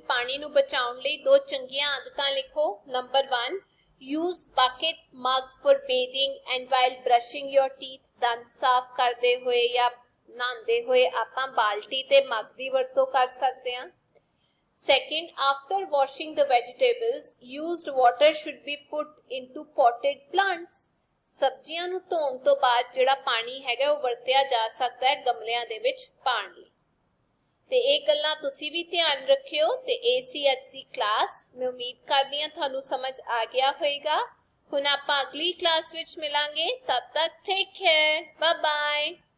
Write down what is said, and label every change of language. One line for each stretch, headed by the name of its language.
Punjabi: ਪਾਣੀ ਨੂੰ ਬਚਾਉਣ ਲਈ 2 ਚੰਗੀਆਂ ਆਦਤਾਂ ਲਿਖੋ।
English: Number 1, use bucket mug for bathing and while brushing your teeth.
Punjabi: ਦੰਦ ਸਾਫ਼ ਕਰਦੇ ਹੋਏ ਜਾਂ ਨਹਾਉਂਦੇ ਹੋਏ ਆਪਾਂ ਬਾਲਟੀ ਤੇ ਮਗ ਦੀ ਵਰਤੋਂ ਕਰ ਸਕਦੇ ਹਾਂ।
English: Second, after washing the vegetables, used water should be put into potted plants।
Punjabi: ਸਬਜ਼ੀਆਂ ਨੂੰ ਧੋਣ ਤੋਂ ਬਾਅਦ ਜਿਹੜਾ ਪਾਣੀ ਹੈਗਾ ਉਹ ਵਰਤਿਆ ਜਾ ਸਕਦਾ ਹੈ ਗਮਲਿਆਂ ਦੇ ਵਿੱਚ ਪਾਣ ਲਈ। ਤੇ ਇਹ ਗੱਲਾਂ ਤੁਸੀਂ ਵੀ ਧਿਆਨ ਰੱਖਿਓ। ਤੇ ਇਹ ਸੀ ਅੱਜ ਦੀ ਕਲਾਸ। ਮੈਂ ਉਮੀਦ ਕਰਦੀ ਹਾਂ ਤੁਹਾਨੂੰ ਸਮਝ ਆ ਗਿਆ ਹੋਵੇਗਾ। ਹੁਣ ਆਪਾਂ ਅਗਲੀ ਕਲਾਸ ਵਿੱਚ ਮਿਲਾਂਗੇ। ਤਦ ਤੱਕ
English: Take care, bye bye.